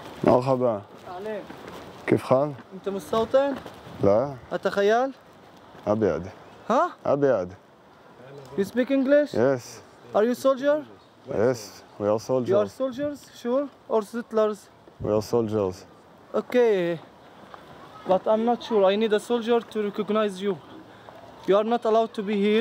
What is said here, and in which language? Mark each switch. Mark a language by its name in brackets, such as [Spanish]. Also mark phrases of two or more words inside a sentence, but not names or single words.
[Arabic] مرحبا. أهلين. كيف حال؟ أنت من السلطان؟ [Hebrew] לא, אתה חייל? אביעד. Huh? אביעד. [English] You speak English? Yes. Are you soldier? Yes. We are You are soldiers. soldiers, sure? Or settlers? We are soldiers. Okay. But I'm not sure. I need a soldier to recognize you. You are not allowed to be here